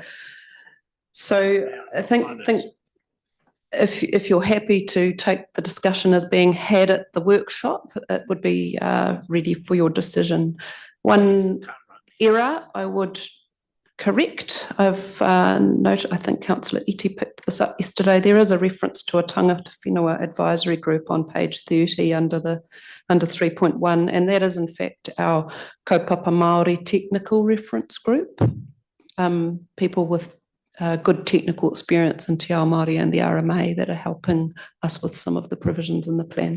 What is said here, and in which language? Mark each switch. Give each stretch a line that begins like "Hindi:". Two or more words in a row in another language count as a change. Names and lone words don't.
English: So I think if you're happy to take the discussion as being had at the workshop, it would be ready for your decision. One error I would correct, I've noted, I think Councillor Iti picked this up yesterday, there is a reference to a
Māori: tangata whenua
English: advisory group on page 30 under 3.1, and that is in fact our
Māori: Kaupapa Māori
English: technical reference group, people with good technical experience in
Māori: Te Ao Māori
English: and the RMA that are helping us with some of the provisions in the plan.